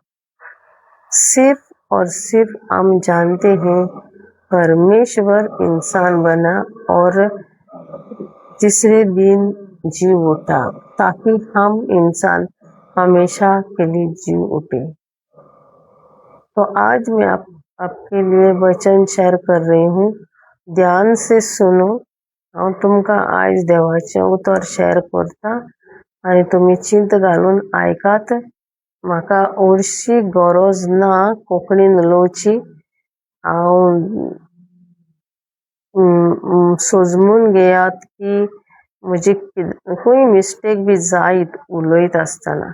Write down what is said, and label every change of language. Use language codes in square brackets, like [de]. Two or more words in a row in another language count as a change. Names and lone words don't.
[hi] सिर्फ और सिर्फ हम जानते हैं परमेश्वर इंसान बना और तीसरे दिन जी उठा, ताकि हम इंसान हमेशा के लिए जी उठे। तो आज मैं आपके लिए वचन शेअर कर रही हूँ, ध्यान से सुनो। [kok] हांव तुमकां आयज देवाचें उतर शेअर करता आनी तुमी चिंत घालून आयकात। म्हाका हरशी गरज ना कोंकणीन उलोवची। हांव सोजमून घेयात की म्हजी खंय मिस्टेक बी जायत उलयत आसतना।